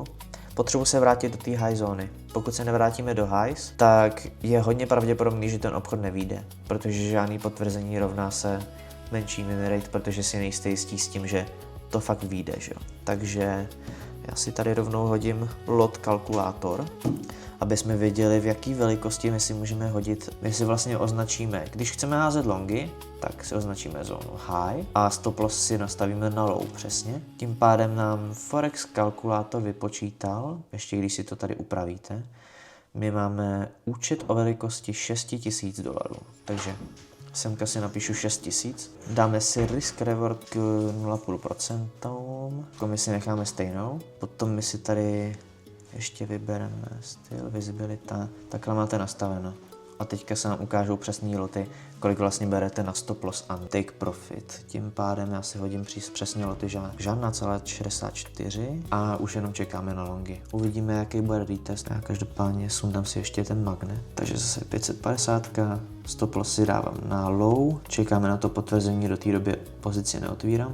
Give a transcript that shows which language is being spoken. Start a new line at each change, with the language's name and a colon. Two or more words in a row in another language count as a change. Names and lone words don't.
Czech: Potřebuji se vrátit do té high zóny. Pokud se nevrátíme do highs, tak je hodně pravděpodobný, že ten obchod nevyjde, protože žádný potvrzení rovná se menší
English: win rate,
Czech: protože si nejste jistí s tím, že to fakt vyjde, že jo. Takže já si tady rovnou hodím lot kalkulátor, aby jsme věděli, v jaký velikosti my si můžeme hodit. My si vlastně označíme, když chceme házet longy, tak si označíme zónu high a
English: stop loss
Czech: si nastavíme na low přesně. Tím pádem nám Forex kalkulátor vypočítal, ještě když si to tady upravíte, my máme účet o velikosti $6,000, takže semka si napíšu 6,000, dáme si
English: risk reward
Czech: k 0,5%, my si necháme stejnou, potom my si tady ještě vybereme styl, visibilita, takhle máte nastaveno. A teďka se nám ukážou přesný loty, kolik vlastně berete na
English: stop loss
Czech: a
English: take profit.
Czech: Tím pádem já si hodím přesně loty žádná celá 64 a už jenom čekáme na longy. Uvidíme, jaký bude retest. Já každopádně sundám si ještě ten magnet, takže zase 550,
English: stop loss
Czech: si dávám na low, čekáme na to potvrzení, do té doby pozici neotvírám.